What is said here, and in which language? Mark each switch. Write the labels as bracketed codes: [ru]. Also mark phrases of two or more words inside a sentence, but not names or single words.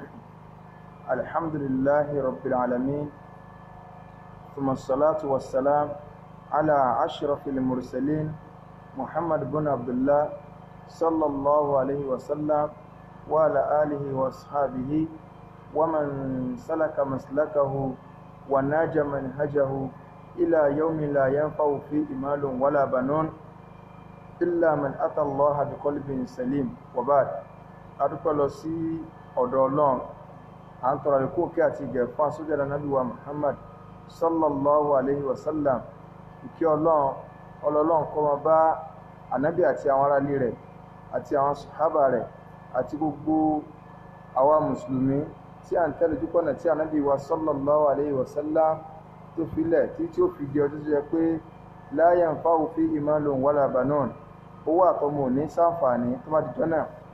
[ar] الحمد لله رب العالمين، ثم الصلاة والسلام على أشرف المرسلين محمد بن عبد الله صلى الله عليه وسلم وعلى آله وأصحابه ومن سلك مسلكه وناج منهجه إلى يوم لا ينفع فيه مال ولا بنون إلا من أتى الله بقلب سليم. [yo] وبعد adúpẹ́ lọ sí ọ̀dọ̀ Ọlọ́run, à ń tọrọ ìkó kí àti ìgẹ̀ fún asójára nábì wa Muhammad [ar] صلى الله عليه وسلم. [yo] Ìkẹ́ Ọlọ́run kó máa bá ànábì àti àwọn ará ilé rẹ̀ àti àwọn sàhábà rẹ̀ àti gbogbo àwa mùsùlùmí tí à ń tẹ̀lé ojúpọ̀nà tí ànábì wa [ar] صلى الله عليه وسلم [yo] tó filẹ̀ tí ó fi di ọdún tó yẹ pé [ar] لا ينفع فيه مال ولا بنون, [yo] owó àtọmọ ní ṣàǹfààní tó bá dijọ́ náà.